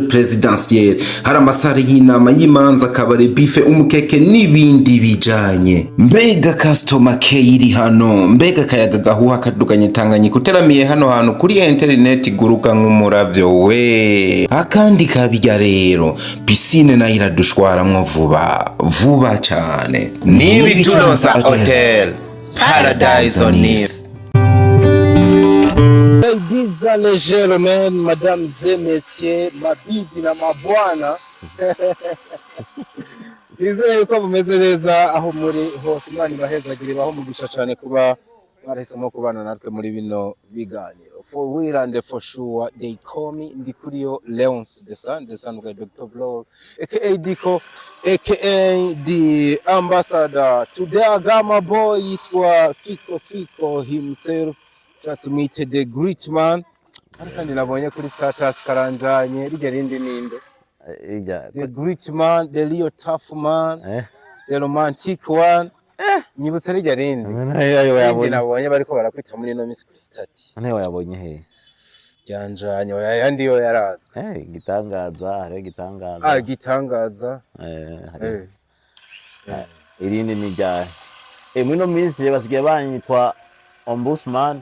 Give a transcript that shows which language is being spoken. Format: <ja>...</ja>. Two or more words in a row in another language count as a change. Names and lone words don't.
<rn>présidentielle hari amasare y'inama y'imanza kabare bife umukeke n'ibindi bijanye mbega</rn> <en>customer care</en> <rn>iri hano mbega kayaga gahuha kaduganye Tanganyika uteramiye hano hantu kuri internet guruka nk'umuravyo we akandi kabijya rero piscine na iradushwaramwo vuba cyane nibi turonsa hotel paradise on earth.</rn> <en>Ladies and gentlemen,</en> <fr>madame et messieurs,</fr> <sw>mabibi na mabwana</sw> <rn>nizere yuko mumeze neza aho muri hose Imana ibahezagire baho mugisha cyane kuba barahisemo kubana natwe muri bino biganiro</rn> <en>for real and for sure they call me Ndikuriyo Leonce the son of Dr. Vlog aka Diko aka the ambassador today I got my boy itwa Fiko himself just meet the great man</en> <rn>kandi nabonye kuri status karanjanye rije rindi ninde</rn> <en>the great man the real tough man the romantic one</en> <rn>nyibutse rije rindi nabonye bariko barakwita muri no</rn> <en>miss Christati</en> <rn>none yabonye he yanjanye yandi yo yaraza gitangaza hari gitangaza gitangaza irindi ni rya muri no minsi basigaye banyitwa ombudsman</rn>